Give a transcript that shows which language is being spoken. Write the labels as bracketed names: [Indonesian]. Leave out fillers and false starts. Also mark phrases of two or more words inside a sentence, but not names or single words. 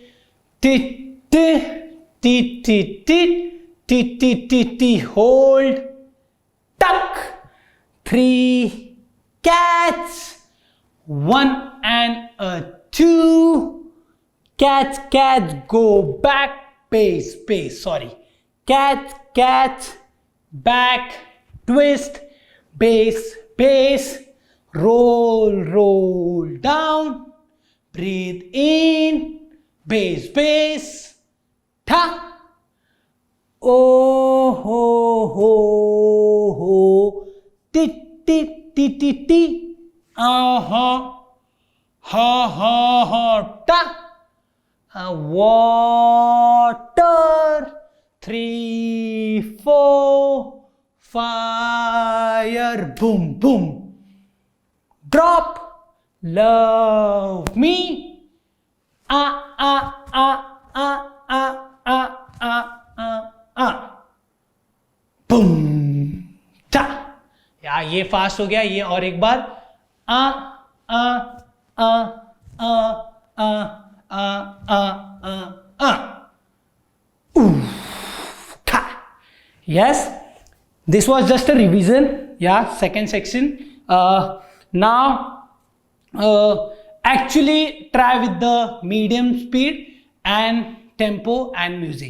[English] T, hold, tuck, 3, catch, 1 and a 2, catch, go back, pace, sorry, catch, back, twist, base, roll down, breathe in, base, ta, oh, ho, ti, ha, ta, water, 3, 4, fire, boom, drop, love me, boom, ta. [Hindi] यार ये फास्ट हो गया. ये और एक बार, [English] yes, this was just a revision. Yeah, second section. Now actually try with the medium speed and tempo and music.